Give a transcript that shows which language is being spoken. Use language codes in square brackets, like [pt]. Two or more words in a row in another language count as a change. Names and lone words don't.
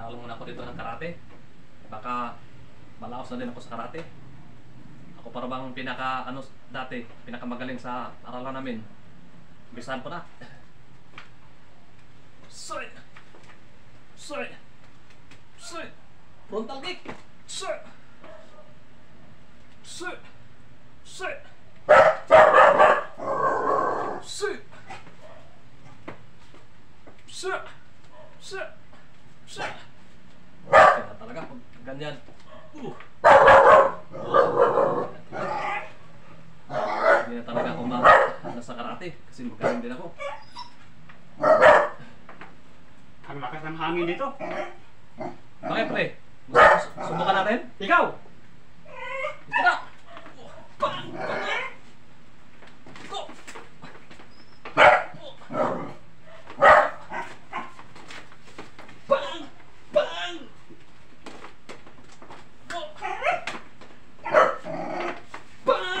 [tl] muna ako dito ng karate. Baka malaos na din ako sa karate. Ako para bang dati, pinakamagaling sa aralan namin. Umpisahan ko na. Soy! Soy! Soy! [en] Frontal kick! Soy! Soy! Soy! Soy! Soy! Soy! Soy! [tl] Kaya talaga pag ganyan. Hindi na talaga ako nasa karate kasi magaling din ako. Ang lakas ng hangin dito. Bakit pre? Subukan natin? Ikaw! Ito na! Bang! Go! Bang! Bang! Go! Bang!